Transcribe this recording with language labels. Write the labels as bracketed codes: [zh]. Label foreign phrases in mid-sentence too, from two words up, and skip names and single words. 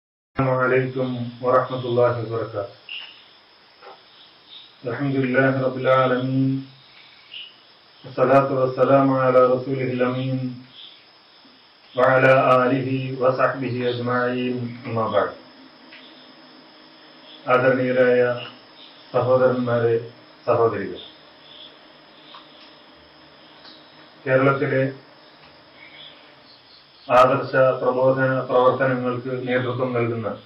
[ar] السلام عليكم ورحمة الله وبركاته. الحمد لله رب العالمين والصلاة والسلام على رسوله الأمين وعلى آله وصحبه أجمعين أما بعد. [ml] ആദരണീയരായ സഹോദരന്മാരെ, സഹോദരികൾ, കേരളത്തിലെ ആദർശ പ്രബോധന പ്രവർത്തനങ്ങൾക്ക് നേതൃത്വം നൽകുന്ന